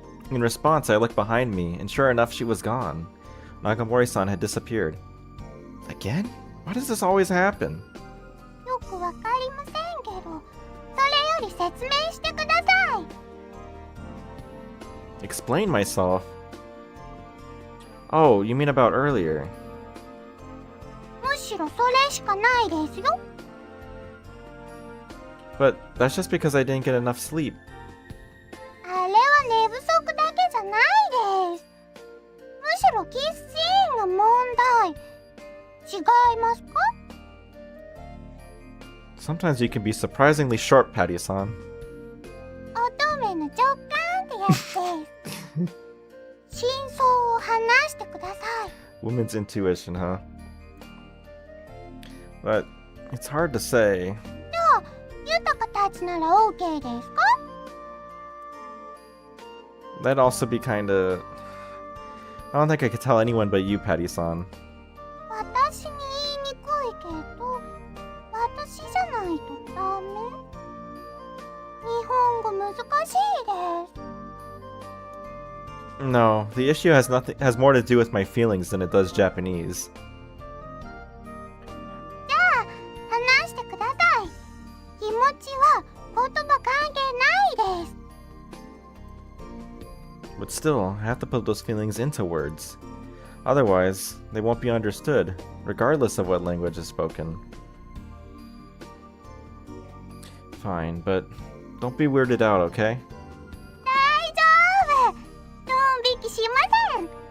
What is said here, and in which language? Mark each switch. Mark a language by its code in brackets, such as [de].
[en] In response, I looked behind me, and sure enough, she was gone. Nagamori-san had disappeared. Again? Why does this always happen? [ja] よくわかりませんけど、それより説明してください。 [en] Explain myself? Oh, you mean about earlier? [ja] むしろそれしかないですよ。 [en] But that's just because I didn't get enough sleep. [ja] あれは寝不足だけじゃないです。むしろキスシーンが問題。違いますか？ [en] Sometimes you can be surprisingly sharp, Patty-san. [ja] 乙女の直感ってやつです。真相を話してください。 [en] Woman's intuition, huh? But it's hard to say. [ja] ユタカたちなら OK ですか？ [en] That'd also be kinda... I don't think I could tell anyone but you, Patty-san. [ja] 私に言いにくいけど、私じゃないとダメ？日本語難しいです。 [en] No, the issue has more to do with my feelings than it does Japanese. [ja] じゃあ、話してください。気持ちは言葉関係ないです。 [en] But still, I have to put those feelings into words. Otherwise, they won't be understood, regardless of what language is spoken. Fine, but don't be weirded out, okay? [ja] 大丈夫。ドン引きしません。